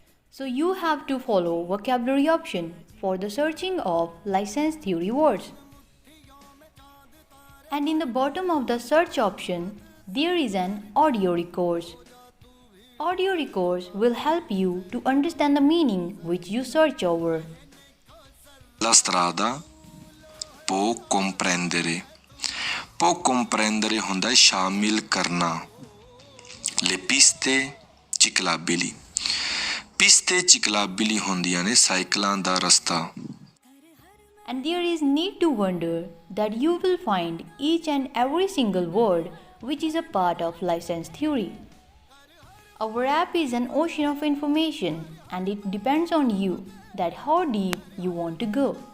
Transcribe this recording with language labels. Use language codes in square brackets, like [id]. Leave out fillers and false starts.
[en] So you have to follow vocabulary option for the searching of license theory words. And in the bottom of the search option, there is an audio records. Audio records will help you to understand the meaning which you search over. [it] La strada può comprendere. Può comprendere [pa] ਹੁੰਦਾ ਹੈ ਸ਼ਾਮਿਲ ਕਰਨਾ. [it] Le piste ciclabili. Piste ciclabili [pa] ਹੁੰਦੀਆਂ ਨੇ ਸਾਈਕਲਾਂ ਦਾ ਰਸਤਾ. [en] And there is need to wonder that you will find each and every single word which is a part of license theory. Our app is an ocean of information and it depends on you that how deep you want to go.